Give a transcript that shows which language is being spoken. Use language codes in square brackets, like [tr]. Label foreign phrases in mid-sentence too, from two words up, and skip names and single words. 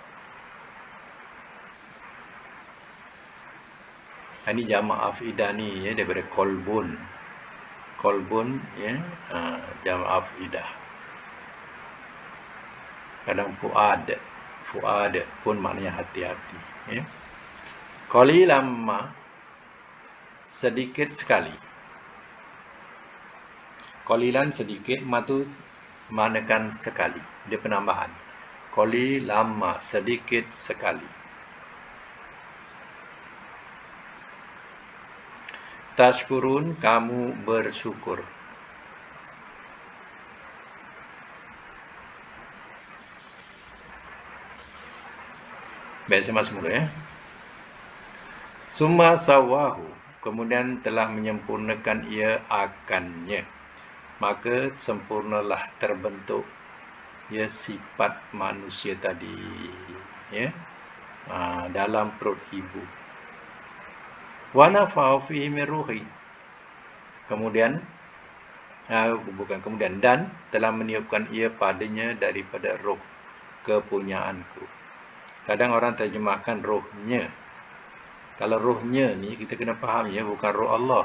[ms] Ini jamak afidah ni ya, daripada kolbun. Kolbun ya, jamak afidah. Kadang fuad pun maknanya hati-hati ya. [ar] قليلا ما, [ms] sedikit sekali. Qalilan sedikit, ma tu manakan sekali, dia penambahan. [ar] قليلا ما, [ms] sedikit sekali. Tashkurun, kamu bersyukur. Baik, saya masuk mula ya. [ar] ثم سواه, [ms] kemudian telah menyempurnakan ia akannya. Maka sempurnalah terbentuk ya sifat manusia tadi ya, dalam perut ibu. [ar] ونفخ فيه من روحي, [ms] kemudian dan telah meniupkan ia padanya daripada roh kepunyaanku. Kadang orang terjemahkan rohnya. Kalau rohnya ni kita kena faham ya, bukan roh Allah.